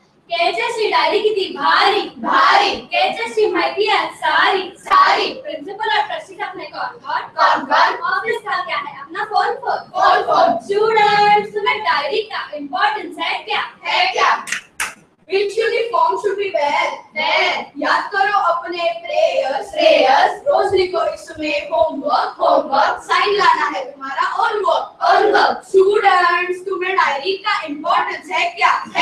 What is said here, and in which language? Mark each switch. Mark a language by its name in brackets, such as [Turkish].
[Hindi] KHS की diary कितनी भारी भारी, KHS की माहिती है सारी सारी, प्रिंसिपल और ट्रस्टी अपने कौन ऑफिस का क्या है अपना फोन। स्टूडेंट्स तुम्हें डायरी का इम्पोर्टेंस है क्या? है क्या? [English] Which uniform should we wear? [Hindi] याद करो अपने प्रेयर्स रोज लिखो इसमें होमवर्क साइन लाना है तुम्हारा और वर्क स्टूडेंट्स तुम्हें डायरी का इम्पोर्टेंस है क्या